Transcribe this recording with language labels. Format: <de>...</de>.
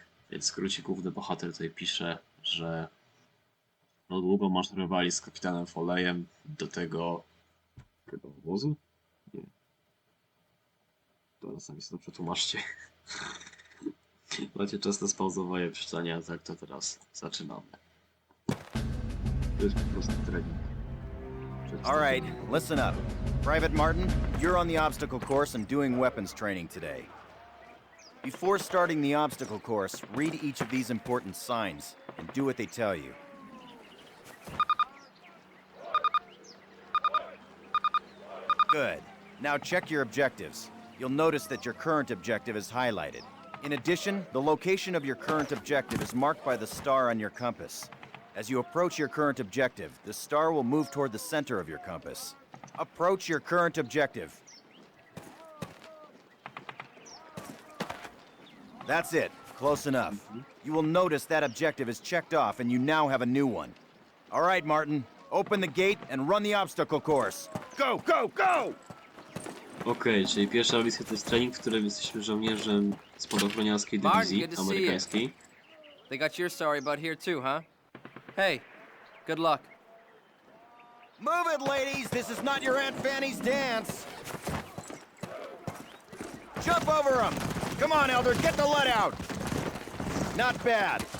<pl>Więc w skrócie główny bohater tutaj pisze, że no długo maszerowali z kapitanem Foleyem do tego obozu? Nie. Teraz sami sobie to przetłumaczcie. Macie czas na spauzowanie przeczytania, tak to teraz zaczynamy. To jest po prostu trening.</pl> <en>All right, listen up. Private Martin, you're on the obstacle course and doing weapons training today. Before starting the obstacle course, read each of these important signs and do what they tell you. Good. Now check your objectives. You'll notice that your current objective is highlighted. In addition, the location of your current objective is marked by the star on your compass. As you approach your current objective, the star will move toward the center of your compass. Approach your current objective. That's it. Close enough. You will notice that objective is checked off and you now have a new one. All right, Martin. Open the gate and run the obstacle course. Go, go, go!</en> <pl>Okej, czyli pierwsza misja to jest trening, w którym jesteśmy żołnierzem spadochroniarskiej dywizji amerykańskiej.</pl> <en>They got your story about here too, huh? Hey, good luck. Move it, ladies! This is not your Aunt Fanny's dance! Jump over them! Come on, Elder, get the lead out! Not bad.</en>